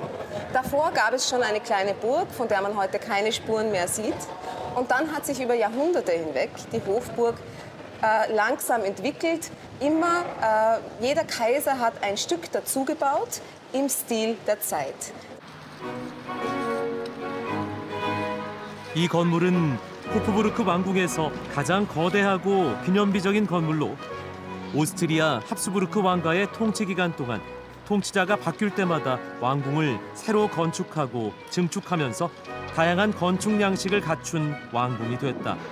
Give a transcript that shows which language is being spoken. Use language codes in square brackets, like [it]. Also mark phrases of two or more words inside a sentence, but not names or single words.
[de] Davor gab es schon eine kleine Burg, von der man heute keine Spuren mehr sieht. Und dann hat sich über Jahrhunderte hinweg die Hofburg langsam entwickelt. Jeder Kaiser hat ein Stück dazugebaut im Stil der Zeit. [ko] 이 건물은 호프부르크 왕궁에서 가장 거대하고 기념비적인 건물로 오스트리아 합스부르크 왕가의 통치 기간 동안 통치자가 바뀔 때마다 왕궁을 새로 건축하고 증축하면서 다양한 건축 양식을 갖춘 왕궁이 됐다.